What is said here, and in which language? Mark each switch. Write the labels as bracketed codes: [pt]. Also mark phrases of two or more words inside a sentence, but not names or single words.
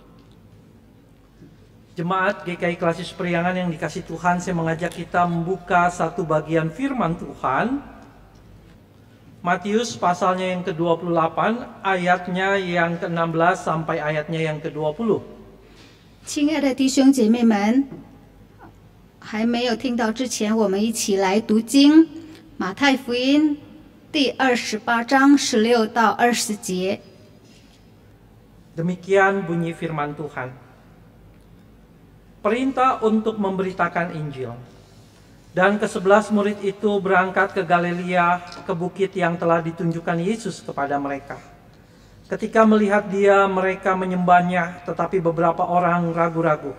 [id] Jemaat GKI Klasis Priangan yang dikasihi Tuhan, saya mengajak kita membuka satu bagian firman Tuhan. Matius pasalnya yang ke-28, ayatnya yang ke-16 sampai ayatnya yang ke-20. [zh] 亲爱的弟兄姐妹们，还没有听到之前，我们一起来读经。马太福音第28章16到20节。 [id] Demikian bunyi firman Tuhan. Perintah untuk memberitakan Injil. Dan ke-11 murid itu berangkat ke Galilea, ke bukit yang telah ditunjukkan Yesus kepada mereka. Ketika melihat Dia, mereka menyembahnya, tetapi beberapa orang ragu-ragu.